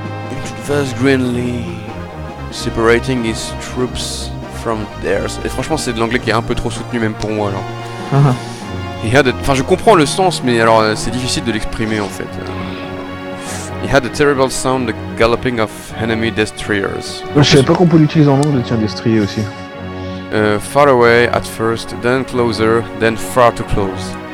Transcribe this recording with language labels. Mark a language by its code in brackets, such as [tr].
[en] It was grandly separating his troops from theirs. [fr] Et franchement, c'est de l'anglais qui est un peu trop soutenu même pour moi alors. Enfin, je comprends le sens, mais alors c'est difficile de l'exprimer en fait. [en] He had a terrible sound, the galloping of enemy destroyers. [fr] Je savais pas qu'on peut l'utiliser en anglais, tiens, destrier aussi. [en] Far away at first, then closer, then far too close.